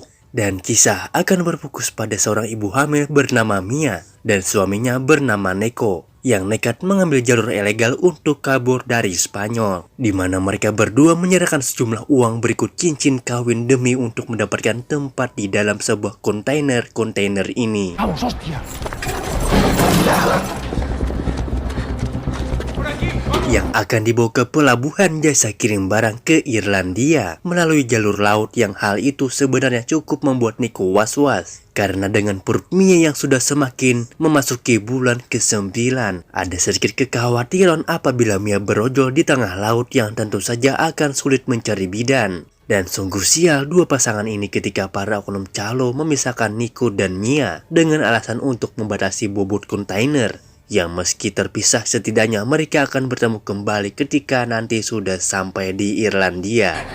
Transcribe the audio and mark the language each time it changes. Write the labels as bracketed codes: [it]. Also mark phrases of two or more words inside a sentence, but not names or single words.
[id] Dan kisah akan berfokus pada seorang ibu hamil bernama Mia dan suaminya bernama Neko yang nekat mengambil jalur ilegal untuk kabur dari Spanyol, di mana mereka berdua menyerahkan sejumlah uang berikut cincin kawin demi untuk mendapatkan tempat di dalam sebuah kontainer ini. [es] Vamos, hostia. [id] Yang akan dibawa ke pelabuhan jasa kirim barang ke Irlandia melalui jalur laut, yang hal itu sebenarnya cukup membuat Nico was-was. Karena dengan perut Mia yang sudah semakin memasuki bulan ke-9, ada sedikit kekhawatiran apabila Mia berojol di tengah laut yang tentu saja akan sulit mencari bidan. Dan sungguh sial dua pasangan ini ketika para oknum calo memisahkan Nico dan Mia dengan alasan untuk membatasi bobot kontainer, yang meski terpisah setidaknya mereka akan bertemu kembali ketika nanti sudah sampai di Irlandia.